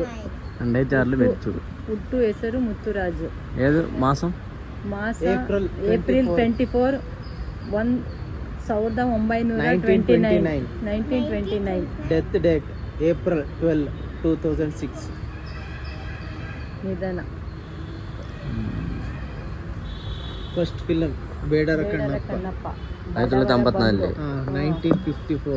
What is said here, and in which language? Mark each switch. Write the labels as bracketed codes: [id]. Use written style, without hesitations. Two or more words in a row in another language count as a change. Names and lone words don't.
[ml] 2006 മരിച്ചു. [kn] ಹುಟ್ಟು ಹೆಸರು ಮುತ್ತುರಾಜು. [ml] ഏത് മാസം? [kn] ಏಪ್ರಿಲ್ 24, 1929. [en] death date April 12, 2006. [kn] ನಿಧನ. [en] first film ಬೇಡರ ಕಣ್ಣಪ್ಪ 1954. 1954.